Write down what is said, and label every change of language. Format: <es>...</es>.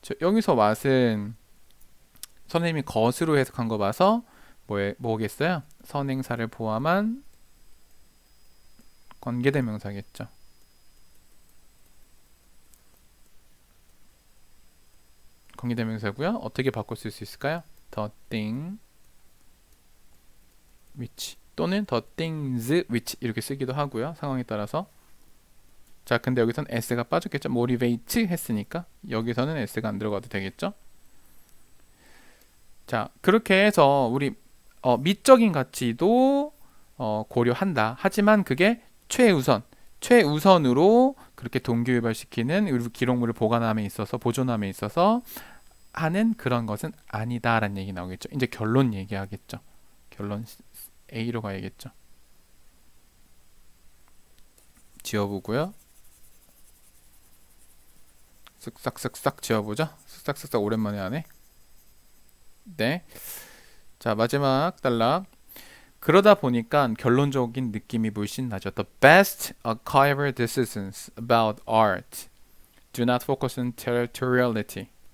<ko>여기서 what은 선생님이 것으로 해석한 거 봐서 뭐겠어요? 선행사를 포함한 관계대명사겠죠. 관계대명사고요. 어떻게 바꿔 쓸 수 있을까요?</ko> <en>the thing which</en> <ko>또는</ko> <en>the things which</en> <ko>이렇게 쓰기도 하고요. 상황에 따라서. 자, 근데 여기서는 s가 빠졌겠죠. motivate 했으니까 여기서는 s가 안 들어가도 되겠죠. 자, 그렇게 해서 우리 미적인 가치도 고려한다. 하지만 그게 최우선으로 그렇게 동기유발시키는 우리 기록물을 보관함에 있어서 보존함에 있어서 하는 그런 것은 아니다라는 얘기 나오겠죠. 이제 결론 얘기하겠죠. 결론 A로 가야겠죠. 지워보고요. 쓱싹쓱싹 지워보죠. 쓱싹쓱싹 오랜만에 하네. 네. 자, 마지막 단락. 그러다 보니까 결론적인 느낌이 물씬 나죠.</ko> <en>The best archival decisions about art do not focus on territoriality.</en>